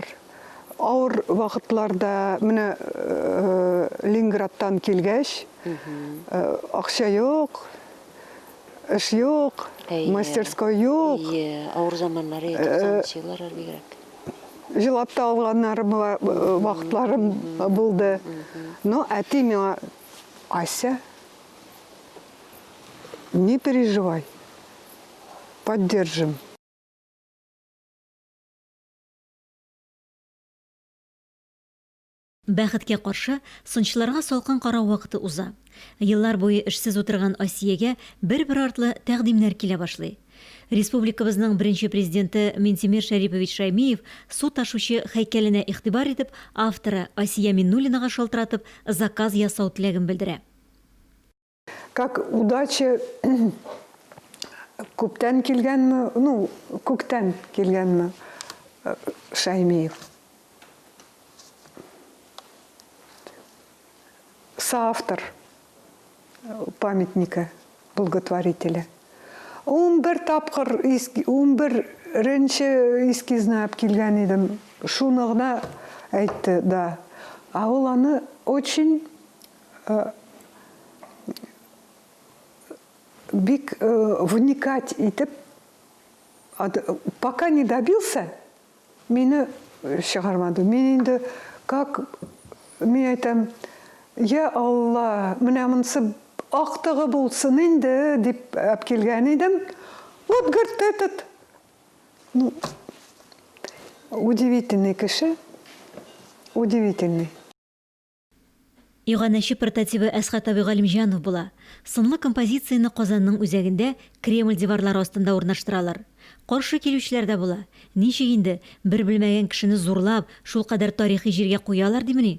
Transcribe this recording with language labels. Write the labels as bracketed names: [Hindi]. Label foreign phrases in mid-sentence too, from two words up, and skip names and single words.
[Tatar] Ауыр вакытларда менә Ленинградтан килгәч, акча юк, эш юк, мастерской юк. Ауыр заманнары, 90-нчы еллар бигрәк. Җылап та алганнарым вакытларым булды. Но әти миңа: [Russian] "Ася, не переживай. Поддержим". [Tatar] Бәхеткә каршы, сынчыларга салкын карау вакыты уза. Еллар буе эшсез утырган Асиягә бер-бер артлы тәкъдимнәр килә башлый. Республикабызның беренче президенты Минтимер Шәрипович Шаймиев су ташучы һәйкәленә игътибар итеп, авторы Асия Миннуллинага шалтыратып заказ ясау теләген белдерә. [Russian] Как удача [Tatar] күптән килгәнме, күктән килгәнме Шаймиев. [Russian] Соавтор памятника благотворителя. [Tatar] 11 тапкыр 11-нче эскизны алып килгән идем. Шуны гына әйтте, да. А ул аны очень бик вникать итеп, [Russian] пока не добился, [Tatar] мине чыгармады. Мин инде как мен әйтәм: "Я Алла, менә монсы актыгы булсын инде", дип алып килгән идем. [Russian] Вот, говорит, этот. Удивительный кеше. Удивительный. [Tatar] Иганәче прототипы Әсхат Абигалимҗанов була. Сынлы композицияны Казанның үзәгендә Кремль диварлары астында урнаштыралар. Каршы килүчеләр дә була. Ничек инде бер белмәгән кешене зурлап, шул кадәр тарихи җиргә куялар димени?